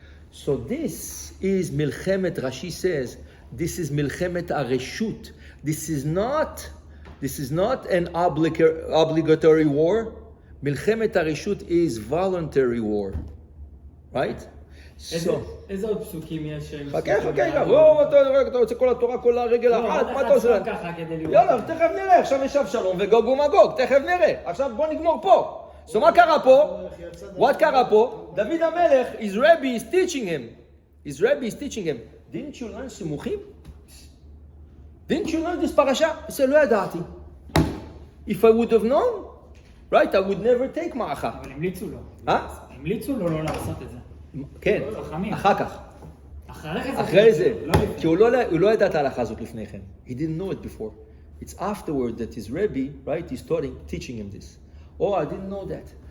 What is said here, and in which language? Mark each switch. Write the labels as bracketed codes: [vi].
[en] So this is Milchemet, Rashi says, this is Milchemet HaReshut. This is not an obligatory war. Milchemet HaReshut is voluntary war. Right? [he] איזה עוד פסוקים יש? חכה, אתה רוצה כל התורה, כל הרגל אחת, מה אתה עושה? יאללה, תכף נראה, עכשיו יש אבשלום וגוג ומגוג, תכף נראה. עכשיו בוא נגמור פה. So מה קרה פה? What קרה פה? [en] דוד המלך, his rabbi is teaching him. Didn't you learn סימוכים? Didn't you learn this parasha? He said, [he] לא ידעתי. [en] If I would have known, right, I would never take מערכה. [he] אבל המליצו לו. המליצו לו לא לעשות את זה. כן, אחר כך. אחרי אחרי זה. כי הוא לא ידע את ההלכה הזאת לפני כן. [en] He didn't know it before. It's afterward that his rabbi, right, is teaching him this. Oh, I didn't know that.